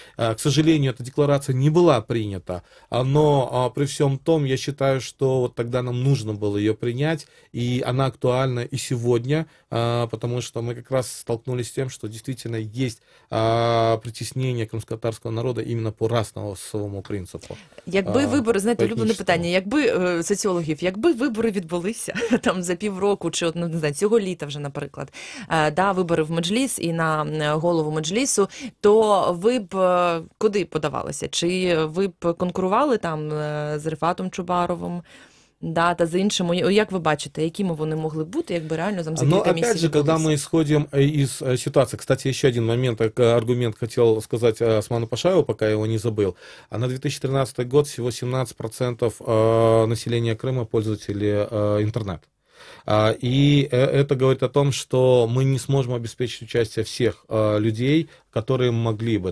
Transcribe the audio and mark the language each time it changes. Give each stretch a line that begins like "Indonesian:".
Russian: К сожалению, эта декларация не была принята, но при всем том, я считаю, что вот тогда нам нужно было ее принять, и она актуальна и сегодня, потому что мы как раз столкнулись с тем, что действительно есть притеснение
Ukrainian: кримськотатарського народу
Russian: іменно по расовому принципу.
Ukrainian: Якби вибори, знаєте, улюблене етнічного. питання, якби соціологів, якби вибори відбулися там за півроку, чи от, не знаю, цього літа вже, наприклад, вибори в Меджліс і на голову Меджлісу, то ви б куди подавалися? Чи ви б конкурували там з Рифатом Чубаровим? Да, та з іншими. Як ви бачите, якими вони могли бути, якби реально там за кілька місяців?
Russian: Но опять же, когда мы исходим из ситуации, кстати, еще один момент, аргумент хотел сказать Осману Пашаеву, пока я его не забыл. А на 2013 год всего 17% населения Крыма пользователи интернета. И это говорит о том, что мы не сможем обеспечить участие всех людей, которые могли бы.